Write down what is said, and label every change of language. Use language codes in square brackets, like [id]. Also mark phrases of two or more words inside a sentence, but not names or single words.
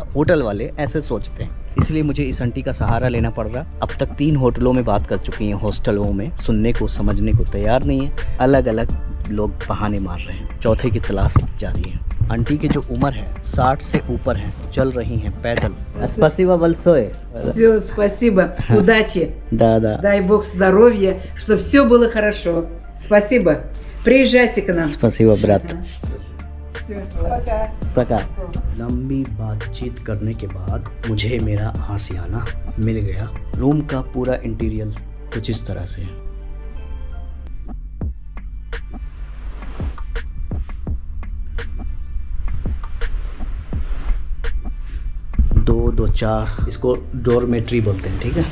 [hi] होटल वाले ऐसे सोचते हैं, इसलिए मुझे इस आंटी का सहारा लेना पड़ रहा। अब तक 3 होटलों में बात कर चुकी हैं, हॉस्टलों में सुनने को समझने को तैयार नहीं है, अलग अलग लोग बहाने मार रहे हैं। चौथे की तलाश जारी है। आंटी की जो उम्र है 60 से ऊपर है, चल रही हैं पैदल। [ru] Спасибо большое. Все, спасибо. Удачи. Да. Дай Бог здоровья, чтобы все было хорошо. Спасибо. Приезжайте к нам. Спасибо, брат. Всё, пока. पका। [hi] लंबी बातचीत करने के बाद मुझे मेरा आशियाना मिल गया। रूम का पूरा इंटीरियर कुछ इस तरह से है। दो चार, इसको डॉर्मेट्री बोलते हैं, ठीक है।